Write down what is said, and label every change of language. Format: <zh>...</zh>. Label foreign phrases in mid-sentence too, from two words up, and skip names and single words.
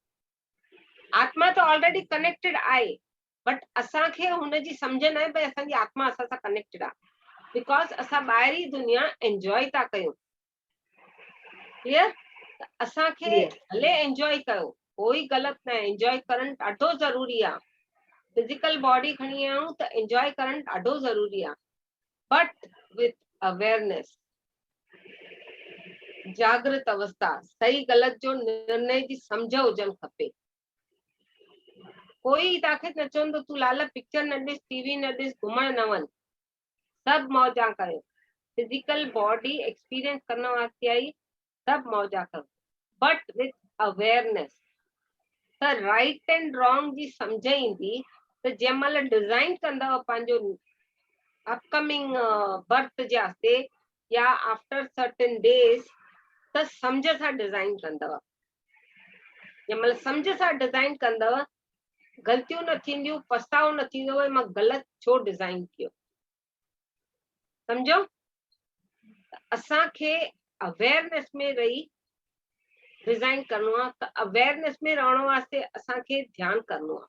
<sd>आत्मा त</sd> <en>already connected</en> <sd>आहे, बट असांखे हुनजी सम्झ न आहे भई असांजी आत्मा असां सां कनेक्टेड आहे, बिकॉज असां ॿाहिरी दुनिया एंजॉय था कयूं। क्लियर? असांखे भले एंजॉय कयो, कोई ग़लति न आहे, एंजॉय करणु ॾाढो ज़रूरी आहे।</sd> <en>physical body</en> <sd>खणी आयूं त एंजॉय करणु ॾाढो ज़रूरी आहे,</sd> <en>but with awareness,</en> <sd>जागृत अवस्था, सही ग़लति जो निर्णय जी सम्झ हुजणु खपे। कोई तव्हांखे न चवंदो तूं लाल पिक्चर न ॾिस, टीवी न ॾिस, घुमण न वञ, सभु मौजा कयो।</sd> <en>physical body experience</en> <sd>करण वास्ते आई, सभु मौजा कयो,</sd> <en>but with awareness.</en> <sd>त</sd> <en>right and wrong</en> <sd>जी सम्झ ईंदी त जंहिं महिल डिज़ाइन कंदव पंहिंजो</sd> <en>upcoming birth</en> <sd>जे वास्ते या</sd> <en>after certain days,</en> <sd>त सम्झ सां डिज़ाइन कंदव। जंहिं महिल सम्झ सां डिज़ाइन कंदव, ग़लतियूं न थींदियूं, पछतावो न थींदो, मां ग़लति छो डिज़ाइन कयो। सम्झो? असांखे अवेयरनेस में रही डिज़ाइन करणो आहे, त अवेयरनेस में रहण वास्ते असांखे ध्यानु करणो आहे।</sd>